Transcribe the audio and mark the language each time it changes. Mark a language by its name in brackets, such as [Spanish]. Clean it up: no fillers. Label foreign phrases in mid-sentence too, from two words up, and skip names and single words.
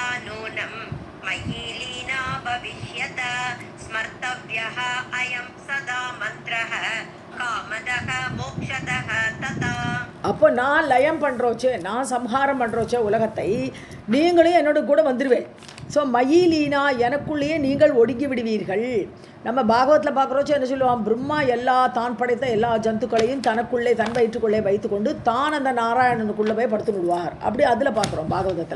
[Sanskrit] नूनं मयि लीना भविष्यत स्मर्तव्यः अयं सदा मन्त्रः कामदः मोक्षदः तथा. [Tamil] அப்போ நான் லயம் பண்ணுறோச்சே, நான் சம்ஹாரம் பண்ணுறோச்சே உலகத்தை, நீங்களும் என்னோட கூட வந்துடுவேன். ஸோ மயிலீனா, எனக்குள்ளேயே நீங்கள் ஒடுங்கி விடுவீர்கள். நம்ம பாகவத்தில் பார்க்குறோச்சோ என்ன சொல்லுவான், பிரம்மா தான் படைத்த எல்லா ஜந்துக்களையும் தனக்குள்ளே தன் வயிற்றுக்குள்ளே வைத்துக்கொண்டு தான் அந்த நாராயணனுக்குள்ளே போய் படுத்து விடுவார், அப்படி அதில் பார்க்குறோம் பாகவதத்தில்.